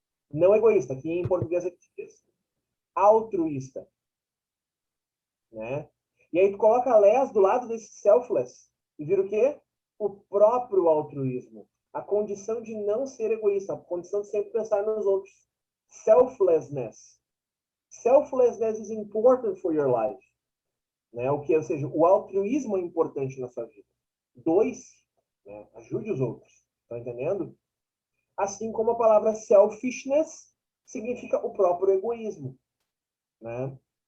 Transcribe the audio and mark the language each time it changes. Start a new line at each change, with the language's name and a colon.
Portuguese: não egoísta, que em português é altruísta. Né? E aí tu coloca less do lado desse selfless e vira o quê? O próprio altruísmo. A condição de não ser egoísta, a condição de sempre pensar nos outros.
English: Selflessness. Selflessness is important for your life.
Portuguese: Né? Ou seja, o altruísmo é importante na sua vida. 2, né? Ajude os outros. Tá entendendo? Assim como a palavra selfishness significa o próprio egoísmo. Né?